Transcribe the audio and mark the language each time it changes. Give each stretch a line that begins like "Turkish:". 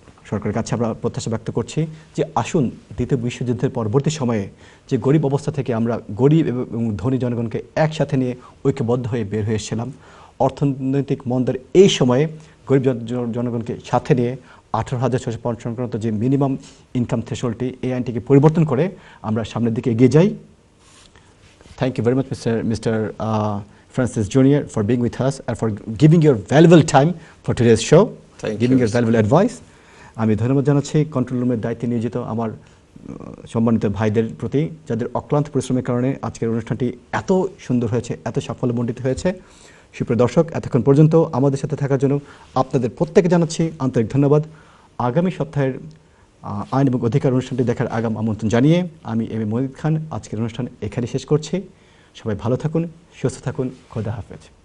Bangla: সরকারের কাছে আমরা প্রত্যাশা ব্যক্ত করছি যে আসুন দ্বিতীয় বিশ্বযুদ্ধের পরবর্তী সময়ে যে গরিব অবস্থা থেকে আমরা গরিব এবং ধনী জনগণকে একসাথে নিয়ে ঐক্যবদ্ধ হয়ে বের হয়ে এসেছিলাম, অর্থনৈতিক মন্দার এই সময়ে গরিব জনগণকে সাথে নিয়ে 18,600 পাউন্ড সংক্রান্ত যে মিনিমাম ইনকাম থ্রেশহোল্ডটি, এই আইনটিকে পরিবর্তন করে আমরা সামনের দিকে এগিয়ে যাই।
English: Thank you very much mister Francis Jr. for being with us and for giving your valuable time for today's show, giving your valuable advice.
Bangla: আমি ধন্যবাদ জানাচ্ছি কন্ট্রোল রুমের দায়িত্বে নিয়োজিত আমার সম্মানিত ভাইদের প্রতি, যাদের অক্লান্ত পরিশ্রমের কারণে আজকের অনুষ্ঠানটি এত সুন্দর হয়েছে, এত সাফল্যমণ্ডিত হয়েছে। সুপ্রিয় দর্শক, এতক্ষণ পর্যন্ত আমাদের সাথে থাকার জন্য আপনাদের প্রত্যেকে জানাচ্ছি আন্তরিক ধন্যবাদ। আগামী সপ্তাহের আইন এবং অধিকার অনুষ্ঠানটি দেখার আগাম আমন্ত্রণ জানিয়ে আমি এম এ মহিদ খান আজকের অনুষ্ঠান এখানে শেষ করছি। সবাই ভালো থাকুন, সুস্থ থাকুন, খোদা হাফেজ।